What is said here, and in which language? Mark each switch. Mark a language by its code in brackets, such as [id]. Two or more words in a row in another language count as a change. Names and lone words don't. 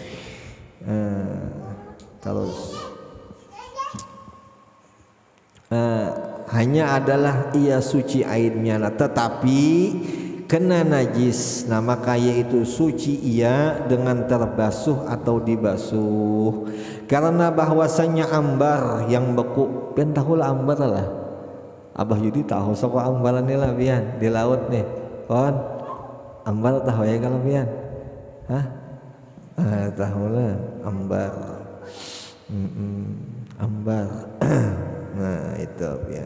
[bjn] Terus hanya adalah ia suci airnya. Nah, tetapi kena najis, nah maka yaitu suci ia dengan terbasuh atau dibasuh. Karena bahwasanya ambar yang beku, pian tahu lah ambar lah. Abah Yudi tahu sok ambaran ni lah pian di laut nih. Kon ambar tahu ya kalau pian? Hah? Tahu lah ambar. Ambar. Nah itu pian.